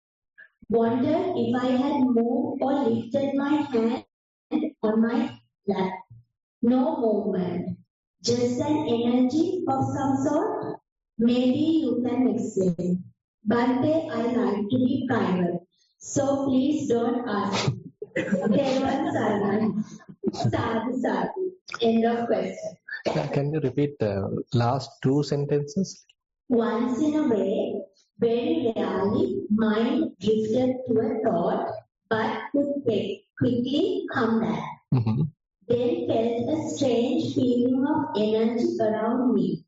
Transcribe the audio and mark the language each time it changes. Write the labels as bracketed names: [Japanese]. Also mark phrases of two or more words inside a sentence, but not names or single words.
[English] Wondered if I had moved or lifted my hand on my lap. No movement, just an energy of some sort. Maybe you can explain. Bhante, I like to be private, so please don't ask me. [Pali] Thero Saran. Sadhu sadhu. [English] End of question. Can you repeat the last 2 sentences? Once in a way, very rarely, mind drifted to a thought, but could quickly come back. Mm-hmm. Then felt a strange feeling of energy around me.